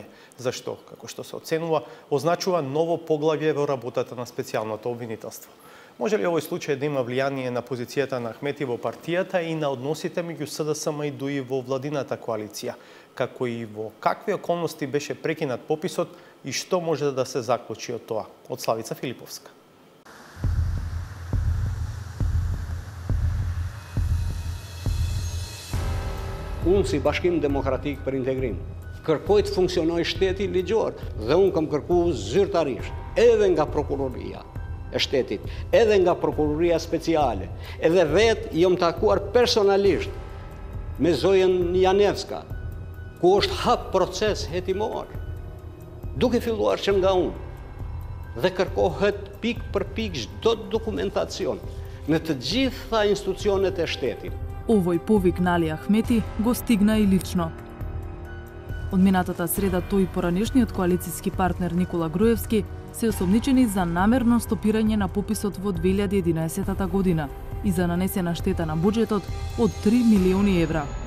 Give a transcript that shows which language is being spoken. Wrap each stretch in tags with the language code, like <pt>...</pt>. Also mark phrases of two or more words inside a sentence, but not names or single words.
<mk>Зашто, како што се оценува, означува ново поглавје во работата на специјалното обвинителство. Може ли овој случај да има влијание на позицијата на Ахмети во партијата и на односите меѓу СДСМ и ДУИ во владината коалиција? Како и во какви околности беше прекинат пописот и што може да се заклучи од тоа? Од Славица Филиповска.</mk> <sq>Unë si Bashkim Demokratik për Integrim kërkoj të funksionoj shteti ligjor dhe unë kam kërkuar zyrtarisht edhe nga prokuroria e shtetit, edhe nga prokuroria speciale, edhe vetë jam takuar personalisht me Zojen Janevska, ku është hap proces hetimor, duke filluar që nga unë dhe kërkohet pik për pik çdo dokumentacion në të gjitha institucionet e shtetit.</sq> <mk>Овој повик на Али Ахмети го стигна и лично. Од минатата среда тој и поранешниот коалициски партнер Никола Груевски се осомничени за намерно стопирање на пописот во 2011 година и за нанесена штета на буџетот од 3 милиони евра.</mk>